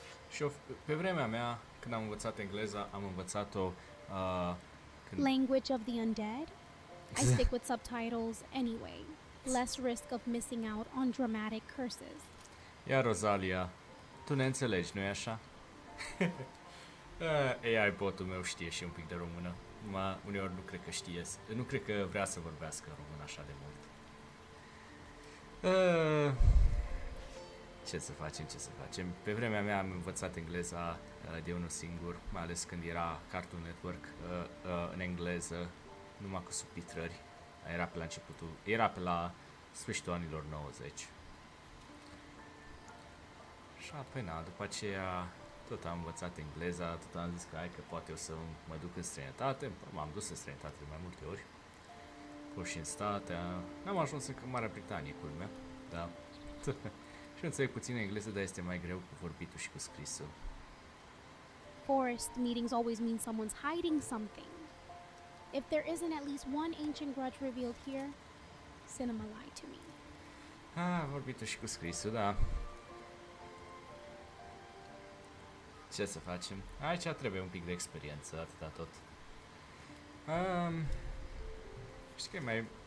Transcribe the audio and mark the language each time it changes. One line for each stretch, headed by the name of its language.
Romanian: Și eu, pe vremea mea, când am învățat engleza, am învățat-o
English: Language of the undead? I stick with subtitles anyway. Less risk of missing out on dramatic curses.
Romanian: Ia Rosalia, tu ne înțelegi, nu-i așa? AI botul meu știe și un pic de română. Uneori nu cred că știe, nu cred că vrea să vorbească română așa de mult. Ce să facem? Pe vremea mea am învățat engleza de unul singur, mai ales când era Cartoon Network în engleză, numai cu subtitrări. Era pe la sfârșitul anilor 90. Și apoi după aceea tot am învățat engleza, tot am zis că hai că poate o să mă duc în străinătate. M-am dus în străinătate de mai multe ori. Pur și în state. N-am ajuns încă în Marea Britanie, culmea. Da. Și înțeleg puțin engleză, dar este mai greu cu vorbitul și cu scrisul.
English: Forest meetings always mean someone's hiding something. If there isn't at least one ancient grudge revealed here, cinema lied to me.
Romanian: Vorbitul și cu scrisul, da. Ce să facem? Aici trebuie un pic de experiență, atâta tot. Știi că e mai...